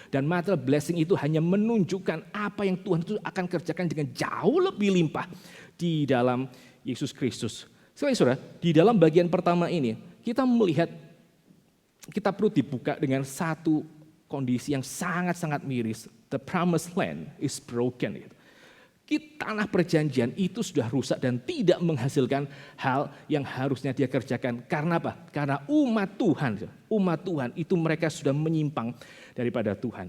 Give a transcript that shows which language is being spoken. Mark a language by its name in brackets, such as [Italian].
[Indonesian] Dan [English] material blessing [Indonesian] itu hanya menunjukkan apa yang Tuhan itu akan kerjakan dengan jauh lebih limpah di dalam Yesus Kristus. Saudara, di dalam bagian pertama ini kita melihat kita perlu dibuka dengan satu kondisi yang sangat-sangat miris. [English] The promised land is broken. [Indonesian] Tanah perjanjian itu sudah rusak dan tidak menghasilkan hal yang harusnya dia kerjakan. Karena apa? Karena umat Tuhan itu mereka sudah menyimpang daripada Tuhan.